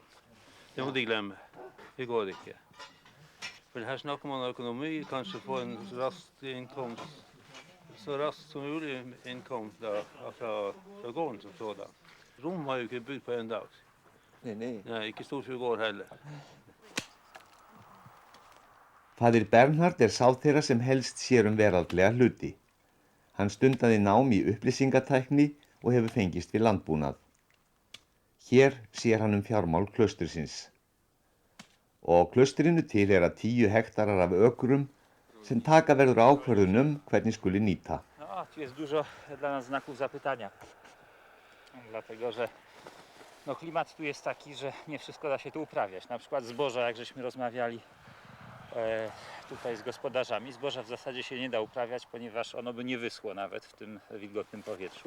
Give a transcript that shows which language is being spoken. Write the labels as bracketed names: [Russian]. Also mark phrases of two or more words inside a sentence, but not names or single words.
[Norwegian] Det må de glemme. Det går ikke. For her snakker man økonomi, kanskje få en rask innkomst, så raskt som mulig innkomst fra gården som sådan. Rom har jo ikke bygd på en dag. Nei, ikke Storfjord gård heller. [Icelandic] Faðir Bernhard sá þeirra sem helst sér veraldlega hluti. Hann stundaði nám í upplýsingatækni og hefur fengist við landbúnað. Hér sér hann fjármál klaustursins. Og klaustrinu tilheyra 10 hektarar af ökrum sem taka verður ákvörðun hvernig skuli nýta. [Polish] Ja, tu jest dużo dla nas znaków zapytania. Dlatego, że no, klimat tu jest taki, że nie wszystko da się tu uprawiać. Na przykład zboża, jak żeśmy rozmawiali tutaj z gospodarzami, zboża w zasadzie się nie da uprawiać, ponieważ ono by nie wyschło nawet w tym wilgotnym powietrzu.